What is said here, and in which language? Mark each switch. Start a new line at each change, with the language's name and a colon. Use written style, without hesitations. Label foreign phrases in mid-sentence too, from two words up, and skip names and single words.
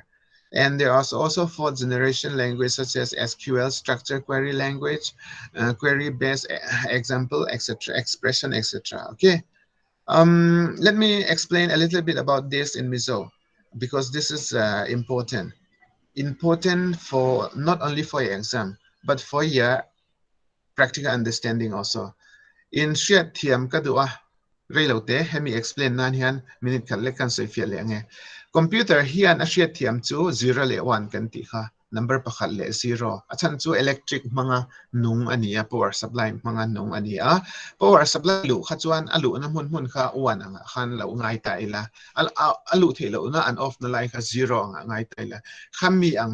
English: And there are also fourth generation language such as SQL, structured query language, query-based example, etc., expression, etc. Okay. Let me explain a little bit about this in Mizo because this is important for not only for your exam but for your practical understanding also. In short
Mizo: thiam kadua reilote hemi explain nan hian minute khat le kan soi fiat le nge computer hian a short thiam chu 0 le 1 kan ti kha number pakhat le 0 achan chu electric manga nung ania
English: power supply
Mizo: manga nung ania
English: power supply
Mizo: lu kha chuan alu na mun kha 1 anga khan lo ngai ta ila alu thelo na an off na lai kha 0 anga ngai ta ila khami ang